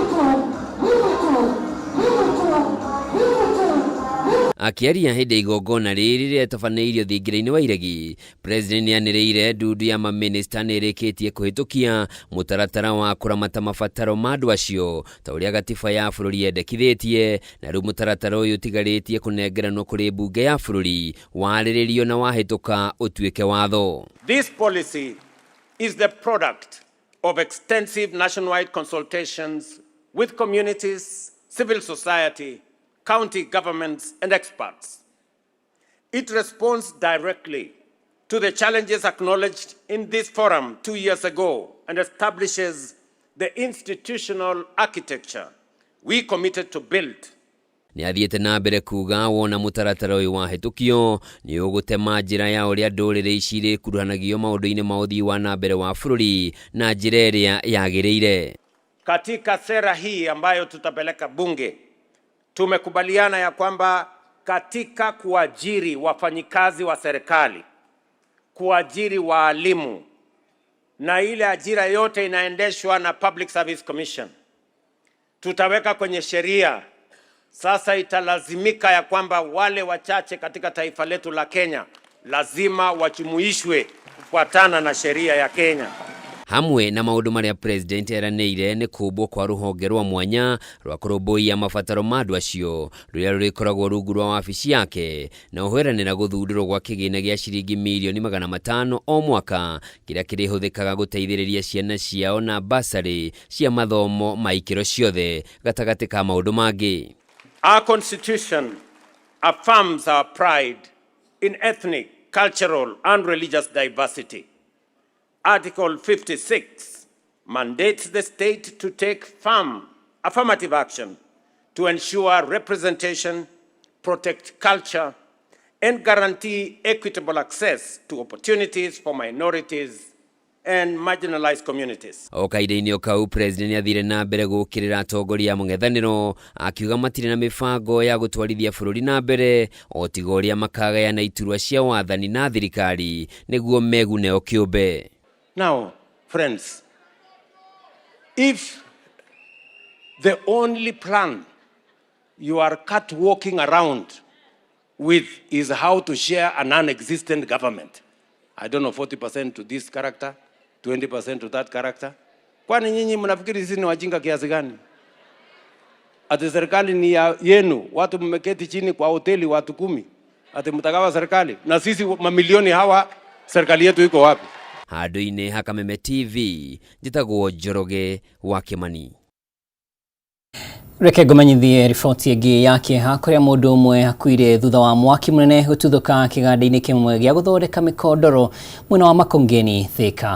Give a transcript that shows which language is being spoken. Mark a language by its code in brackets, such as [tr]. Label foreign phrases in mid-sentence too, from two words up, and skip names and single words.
[ki] Akĩaria hĩndĩ igongona rĩrĩ rĩetabanĩirio thingira-inĩ wa iregi, President nĩanĩrĩire ndundu ya maminista nĩrĩkĩtie kũhĩtũkia mũtaratara wa kũramata mabataro ma andũ acio ta ũrĩa gatiba ya bũrũri yendekithĩtie, na rĩu mũtaratara ũyũ ũtigarĩtie kũnengeranwo kũrĩ mbunge ya bũrũri warĩrĩrio na wahĩtũka ũtuĩke watho. [en] This policy is the product of extensive nationwide consultations with communities, civil society, county governments and experts. It responds directly to the challenges acknowledged in this forum 2 years ago and establishes the institutional architecture we committed to build. [ki] Nĩ athiĩte na mbere kuga wona mũtaratara ũyũ wahĩtũkio nĩ ũgũtema njĩra ya ũrĩa ndũrĩrĩ ici irĩkuruhanagio maũndũ-inĩ ma ũthii wa na mbere wa bũrũri na njĩra ĩrĩa yagĩrĩire. [sw] Katika sera hii ambayo tutapeleka bunge, tumekubaliana ya kwamba katika kuajiri wafanyikazi wa serikali, kuajiri waalimu na ile ajira yote inaendeshwa na Public Service Commission, tutaweka kwenye sheria. Sasa italazimika ya kwamba wale wachache katika taifa letu la Kenya lazima wajumuishwe kufuatana na sheria ya Kenya. [ki] Hamwe na maũndũ marĩa President eranĩire nĩ kũmbwo kwa rũhonge rwa mwanya rwa kũrũmbũiya mabataro ma andũ acio rũrĩa rũrĩkoragwo rungu rwa wabici yake, na ũhweranĩra gũthundũrwo gwa kĩgĩna gĩa ciringi mirioni 500 o mwaka kĩrĩa kĩrĩhũthĩkaga gũteithĩrĩria ciana ciao na basarĩ cia mathomo ma ikĩro ciothe gatagatĩ ka maũndũ mangĩ. [en] Our constitution affirms our pride in ethnic, cultural and religious diversity. Article 56 mandates the state to take firm affirmative action to ensure representation, protect culture, and guarantee equitable access to opportunities for minorities and marginalized communities. [ki] Okaide-inĩ kau president nĩathire na mbere gũkĩrĩra atongoria mũng'ethanĩro akiuga matirĩ na mĩbango ya gũtwarithia bũrũri na mbere o tiga ũrĩa makagayana iturwa cia wathani na thirikari nĩguo megune o kĩũmbe. [en] Now, friends, if the only plan you are walking around with is how to share a non-existent government, I don't know, 40% to this character, 20% to that character. [sw] Kwani nyinyi mnafikiri sisi ni wajinga kiasi gani? Ati serikali ni yenu, watu mmeketi chini kwa hoteli watu 10. Ati mtagawa serikali na sisi mamilioni hawa, serikali yetu iko wapi? [ki] Handũ-inĩ ha Kameme TV, njĩtagwo Njoroge wa Kimani. Reke ngũmenyithie riboti ĩngĩ ya kĩeha kũrĩa mũndũ ũmwe akuire thutha wa mwaki mũnene gũtuthũka kĩganda-inĩ kĩmwe gĩa gũthondeka mĩkondoro mwena wa Makongeni Thika.